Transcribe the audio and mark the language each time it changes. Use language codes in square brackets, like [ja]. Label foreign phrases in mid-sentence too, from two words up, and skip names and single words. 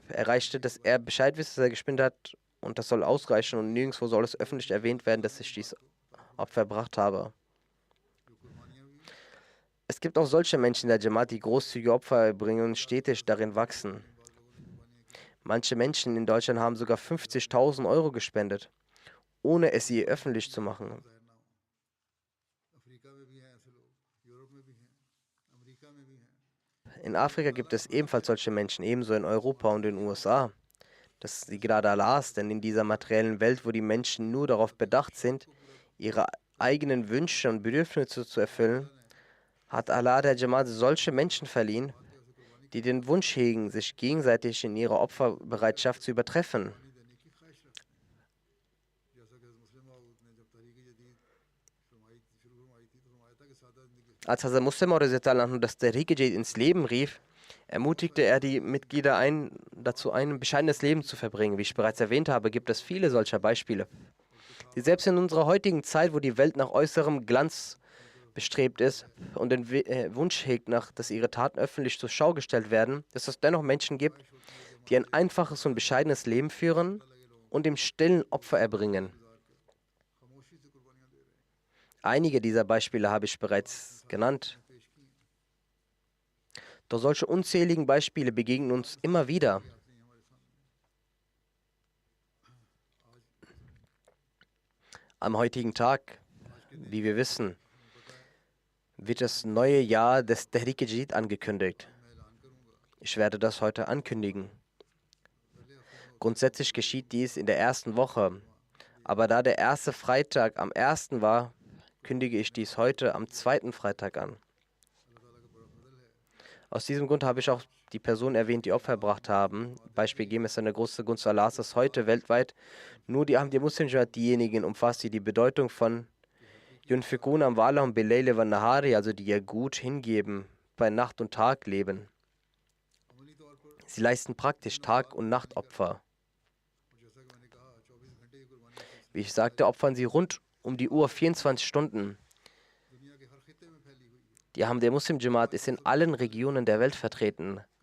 [de] Er erreichte, dass er Bescheid wisse, dass er gespendet hat, und das soll ausreichen und nirgendwo soll es öffentlich erwähnt werden, dass ich dies Opfer erbracht habe. Es gibt auch solche Menschen in der Jamaat, die großzügige Opfer erbringen und stetig darin wachsen. Manche Menschen in Deutschland haben sogar 50.000 Euro gespendet, ohne es je öffentlich zu machen. [ur] ظاہر نہ ہو. افریقہ میں بھی ہیں ایسے لوگ، یورپ میں بھی ہیں، امریکہ میں بھی ہیں. [de] In Afrika gibt es ebenfalls solche Menschen, ebenso in Europa und in den USA. Das ist die Gnade Allahs, denn in dieser materiellen Welt, wo die Menschen nur darauf bedacht sind, ihre eigenen Wünsche und Bedürfnisse zu erfüllen, hat Allah der Jamaat solche Menschen verliehen, die den Wunsch hegen, sich gegenseitig in ihrer Opferbereitschaft zu übertreffen. [ur] دینے کی خواہش رکھتے ہیں۔ جیسا کہ مسلم موعود نے جب تحریک جدید شروع فرمائی تھی تو فرمایا تھا کہ سادہ زندگی [de] Als Hazrat Muslim das Tehrik-e-Jadid ins Leben rief, ermutigte er die Mitglieder dazu, ein bescheidenes Leben zu verbringen. Wie ich bereits erwähnt habe, gibt es viele solcher Beispiele, die selbst in unserer heutigen Zeit, wo die Welt nach äußerem Glanz bestrebt ist und den Wunsch hegt, dass ihre Taten öffentlich zur Schau gestellt werden, dass es dennoch Menschen gibt, die ein einfaches und bescheidenes Leben führen und im Stillen Opfer erbringen. [ur] خاموشی سے قربانیاں دے رہے ہیں. [de] Einige dieser Beispiele habe ich bereits genannt. [ur] پیش کی ہیں. [de] Doch solche unzähligen Beispiele begegnen uns immer wieder. [ur] آتے ہیں ہمارے سامنے. [de] Am heutigen Tag, wie wir wissen, wird das neue Jahr des Tehrik-e-Jadid angekündigt. Ich werde das heute ankündigen. Grundsätzlich geschieht dies in der ersten Woche, aber da der erste Freitag am 1. war, kündige ich dies heute am 2. Freitag an. Aus diesem Grund habe ich auch die Personen erwähnt, die Opfer erbracht haben. Beispiel geben es eine große Gunst Allahs, dass heute weltweit nur die Ahmadiyya Muslim Jamaat diejenigen umfasst, die die Bedeutung von [ar] ينفقون أموالهم بالليل والنهار, [de] also die ihr Gut hingeben, bei Nacht und Tag leben. Sie leisten praktisch Tag- und Nachtopfer. Wie ich sagte, opfern sie rund um die Uhr 24 Stunden. Die Ahmadiyya Muslim Jamaat ist in allen Regionen der Welt vertreten.